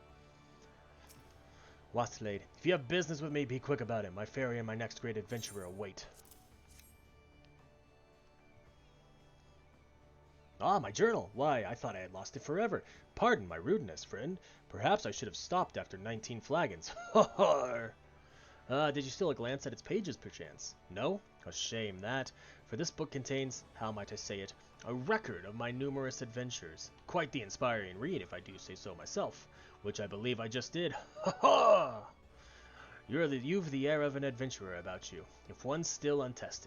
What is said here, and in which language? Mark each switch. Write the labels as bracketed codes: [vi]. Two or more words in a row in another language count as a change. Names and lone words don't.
[en] Wastlade, if you have business with me, be quick about it. My ferry and my next great adventurer await. Ah, my journal! Why, I thought I had lost it forever. Pardon my rudeness, friend. Perhaps I should have stopped after 19 flagons. Ha ha! Did you steal a glance at its pages, perchance? No? A shame that, for this book contains, how might I say it, a record of my numerous adventures. Quite the inspiring read, if I do say so myself, which I believe I just did. Ha ha! You've the air of an adventurer about you, if one still untested.